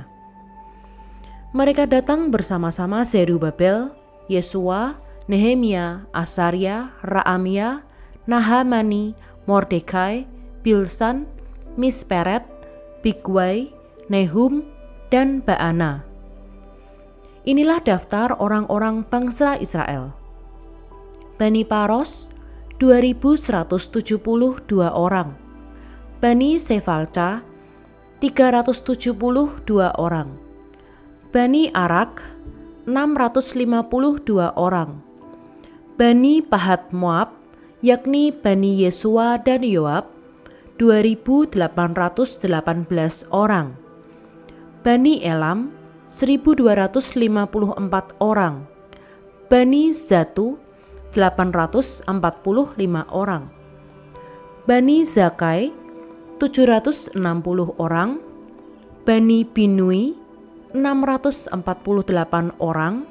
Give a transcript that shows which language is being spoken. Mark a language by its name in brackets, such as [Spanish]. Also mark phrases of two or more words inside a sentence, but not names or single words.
[Indonesian] Mereka datang bersama-sama Zerubabel, Yesua, Nehemia, Asaria, Raamia, Nahamani, Mordekai, Bilsan, Misperet, Bigwai, Nehum, dan Baana. Inilah daftar orang-orang bangsa Israel. Bani Paros 2172 orang. Bani Sefalca 372 orang. Bani Arak 652 orang. Bani Pahat Moab, yakni Bani Yesua dan Yoab, 2818 orang. Bani Elam 1254 orang. Bani Zatu 845 orang. Bani Zakai 760 orang. Bani Binui 648 orang.